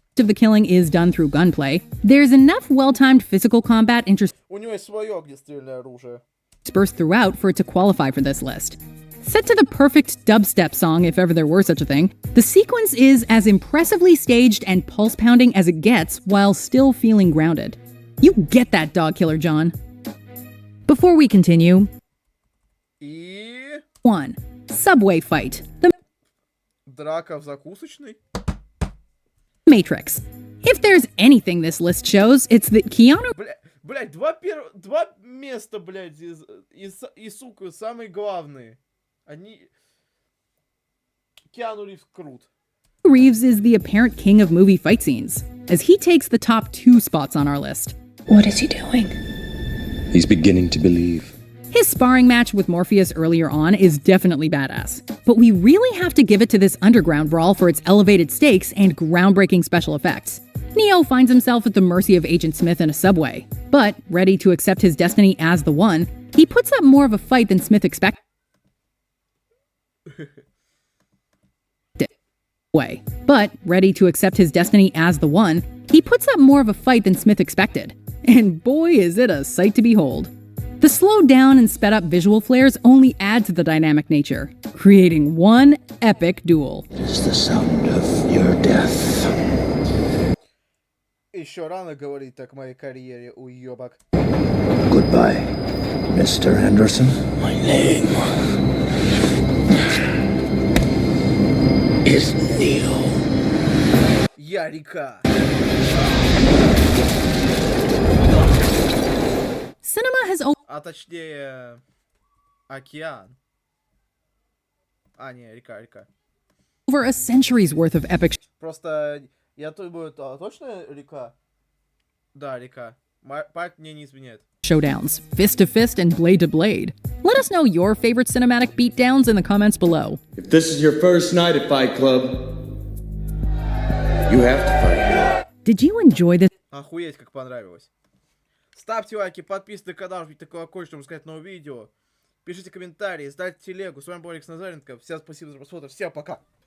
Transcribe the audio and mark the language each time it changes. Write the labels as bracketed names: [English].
[English] of the killing is done through gunplay, there's enough well-timed physical combat [Russian] У него есть свое огнестрельное оружие. [English] interspersed throughout for it to qualify for this list. Set to the perfect dubstep song, if ever there were such a thing, the sequence is as impressively staged and pulse-pounding as it gets while still feeling grounded. You get that, Dog Killer John. Before we continue... 1. Subway Fight. The [Russian] Драка в закусочной? [English] Matrix. If there's anything this list shows, it's that Keanu... [Russian] Блять, два места, блять, и, сука, самые главные. Они... Киану Ривз крут. [English] Reeves is the apparent king of movie fight scenes, as he takes the top 2 spots on our list. What is he doing? He's beginning to believe. His sparring match with Morpheus earlier on is definitely badass, but we really have to give it to this underground brawl for its elevated stakes and groundbreaking special effects. Neo finds himself at the mercy of Agent Smith in a subway, but ready to accept his destiny as the One, he puts up more of a fight than Smith expected. But ready to accept his destiny as the One, he puts up more of a fight than Smith expected. And boy, is it a sight to behold. The slowed down and sped up visual flares only add to the dynamic nature, creating one epic duel. It is the sound of your death. [Russian] Еще рано говорить так о моей карьере, уебок. [English] Goodbye, Mr. Anderson. My name is Neo. [Russian] Я река. [English] Cinema has [Russian] А точнее... Океан. А, не, река. [English] over a century's worth of epic [Russian] Просто, я думаю, точно река? Да, река. Память мне не изменяет. [English] showdowns, fist to fist and blade to blade. Let us know your favorite cinematic beatdowns in the comments below. If this is your first night at Fight Club, you have to fight. Did you enjoy this? [Russian] Охуеть, как понравилось. Ставьте лайки, подписывайтесь на канал, жмите колокольчик, чтобы сказать новое видео. Пишите комментарии, ставьте телегу. С вами был Алекс Назаренко. Всем спасибо за просмотр. Всем пока.